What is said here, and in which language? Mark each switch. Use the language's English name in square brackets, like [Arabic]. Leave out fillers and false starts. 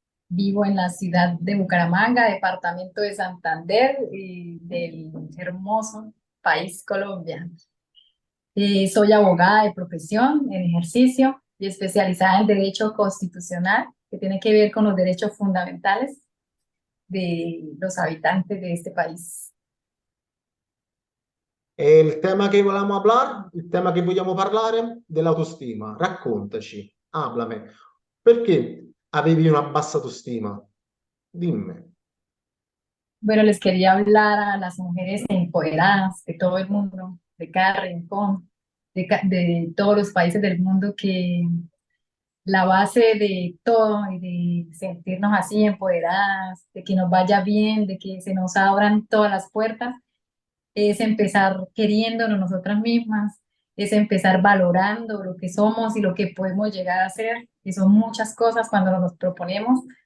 [Spanish] Vivo en la ciudad de Bucaramanga, departamento de Santander, del hermoso país Colombia. Soy abogada de profesión, en ejercicio y especializada en derecho constitucional, que tiene que ver con los derechos fundamentales de los habitantes de este país. [Italian] E il tema che volevamo parlare, il tema che vogliamo parlare, dell'autostima. Raccontaci, [Spanish] háblame. [Italian] Perché avevi una bassa autostima? Dimmi. [Spanish] Bueno, les quería hablar a las mujeres empoderadas de todo el mundo, de cada rincón, de todos los países del mundo, que la base de todo y de sentirnos así empoderadas, de que nos vaya bien, de que se nos abran todas las puertas, es empezar queriéndonos nosotras mismas, es empezar valorando lo que somos y lo que podemos llegar a hacer, y son muchas cosas cuando nos proponemos.